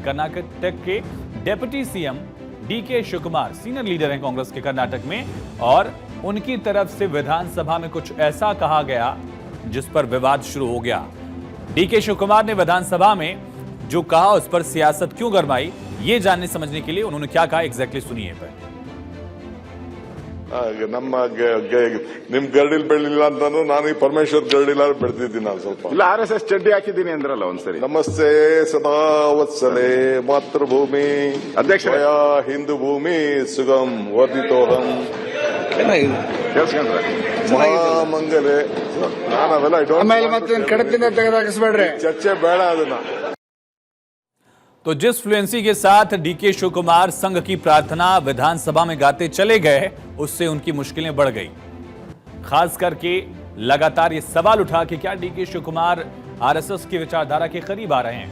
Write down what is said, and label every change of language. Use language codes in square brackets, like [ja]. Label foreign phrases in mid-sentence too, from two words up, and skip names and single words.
[hi] कर्नाटक के डिप्टी सीएम डीके शिवकुमार सीनियर लीडर हैं कांग्रेस के कर्नाटक में, और उनकी तरफ से विधानसभा में कुछ ऐसा कहा गया जिस पर विवाद शुरू हो गया। डीके शिवकुमार ने विधानसभा में जो कहा उस पर सियासत क्यों गरमाई, ये जानने समझने के लिए उन्होंने क्या कहा एग्जैक्टली सुनिए। [kn] ನಮ್ಮ ನಿಮ್ ಗರಡಿಲ್ ಬೆಳಿಲ್ಲ ಅಂತಂದ್ರೆ ನಾನು ಈ ಪರಮೇಶ್ವರ್ ಗರಡಿಲ್ಲ ಬೆಳೆದಿದ್ದೀನಿ ನಾನು ಸ್ವಲ್ಪ ಇಲ್ಲ RSS ಚಡ್ಡಿ ಹಾಕಿದ್ದೀನಿ ಅಂದ್ರಲ್ಲ ಒಂದ್ಸರಿ [sa] ನಮಸ್ತೆ ಸದಾ ವತ್ಸಲೆ ಮಾತೃಭೂಮಿ [kn] ಅಧ್ಯಕ್ಷ [sa] ಹಿಂದೂ ಭೂಮಿ ಸುಗಮ್ ವರ್ಧಿತೋಹಂ [kn] ಕೇಳಿಸ್ಕೊಂಡ್ರೆ ಮಹಾಮಂಗಲೆ ನಾನು ಅವೆಲ್ಲ ಕಡತಿಂದ ತೆಗೆದಾಕಿಸ್ಬೇಡ್ರಿ ಚರ್ಚೆ ಬೇಡ ಅದನ್ನ। [hi] तो जिस फ्लुएंसी के साथ डीके शिवकुमार संघ की प्रार्थना विधानसभा में गाते चले गए, उससे उनकी मुश्किलें बढ़ गई। खास करके लगातार ये सवाल उठा कि क्या डीके शिवकुमार आरएसएस की विचारधारा के करीब आ रहे हैं।